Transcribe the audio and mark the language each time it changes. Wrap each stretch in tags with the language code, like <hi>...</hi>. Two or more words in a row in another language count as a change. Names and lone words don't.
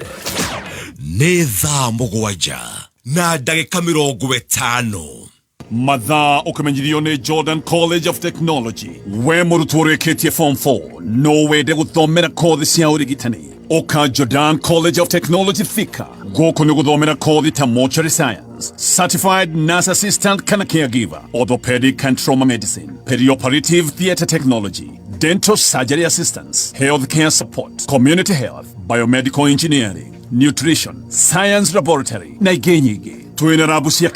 <ki>nĩ thaa mũgwanja na ndagĩka 50 mathaa ũkĩmenyithio nĩ Jordan College of Technology we mũrutwo ũrĩkĩtie form 4 no wende gũthomera kothi cia ũrigitani ũka Jordan College of Technology</ki> <en>Thika</en> <ki>gũkũ nĩ gũthomera kothi ta</ki> <en>mortuary science certified nurse assistant kana caregiver orthopedic and trauma medicine perioperative theatre technology dental surgery assistance healthcare support community health biomedical engineering nutrition science laboratory</en> <ki>na ingĩ nyingĩ twĩna rabu cia</ki>